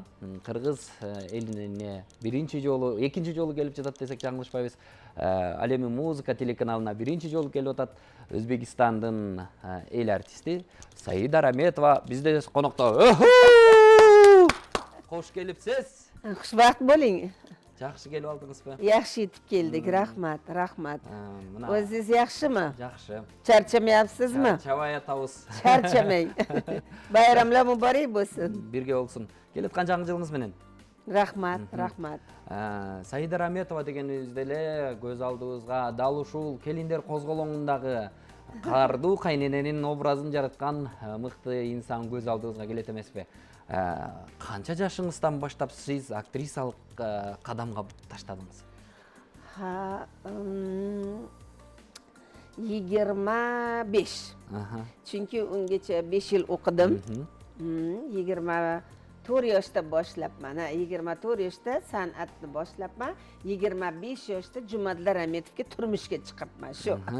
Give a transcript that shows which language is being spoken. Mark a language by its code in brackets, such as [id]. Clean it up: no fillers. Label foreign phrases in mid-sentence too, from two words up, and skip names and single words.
[ky] Кыргыз элине биринчи жолу, экинчи жолу келип жатат десек жаңылышпайбыз. Ал эми музыка телеканалына биринчи жолу келип атат. Өзбекстандын эл артисти Саида Раметова бизде конокто. Кош келипсиз. [uz] Xushvaqt bo'ling. [ky] Жакшы келип алдыңызбы? [uz] Yaxshi yetib keldik. Rahmat, rahmat. [ky] Мына [uz] O'zingiz yaxshimi? [ky] жакшы. [uz] Charchamayapsizmi? [ky] Чабай атабыз. [uz] Charchamang. Bayramlar muborak bo'lsin. [ky] Бирге болсун. Келаткан жаңы жылыңыз менен. [uz] Rahmat, rahmat. [ky] Саида Раметова дегенибизде эле көз алдыбызга дал ушул келиндер козголоңундагы кардуу кайнененин образын жараткан мыкты инсан көз алдыбызга келет эмеспи? Канча жашыңыздан баштап сиз актрисалык кадамга таштадыңыз? [uz] Ha, 25. Chunki ungacha 5 yil o'qidim. 24 yoshda boshlabman. 24 yoshda san'atni boshlabman. 25 yoshda Jumadilla Rametovga turmushga chiqibman shu.